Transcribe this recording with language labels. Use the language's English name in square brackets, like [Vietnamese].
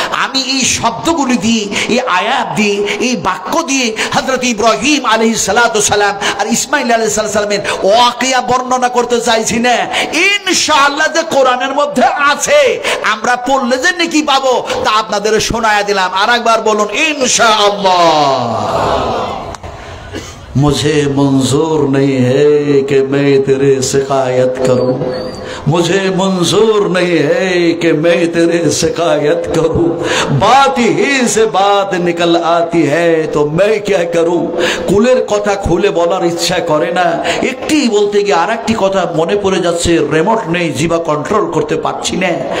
[Bangla] আমি এই শব্দগুলি দিয়ে, এই আয়াত দিয়ে, এই বাক্য দিয়ে হযরত ইব্রাহিম আলাইহিস সালাতু সালাম আর ইসমাঈল আলাইহিস সালামের ওয়াকিয়া বর্ণনা করতে চাইছি না। ইনশাআল্লাহ যে কোরআনের মধ্যে আছে, আমরা পড়লে যে নেকি পাবো তা আপনাদের শোনায়া দিলাম। আরেকবার বলুন ইনশাআল্লাহ। [Hindi] मुझे मंजूर नहीं है कि मैं तेरे शिकायत करूं, मुझे मंजूर नहीं है कि मैं तेरे शिकायत करूं, बात ही से बात निकल आती है तो मैं क्या करूं। [Bangla] কুলের কথা খুলে বলার ইচ্ছা করে না, একটি বলতে গিয়ে আরেকটি কথা মনে পড়ে যাচ্ছে, রিমোট নেই, জিভা কন্ট্রোল করতে পারছি না।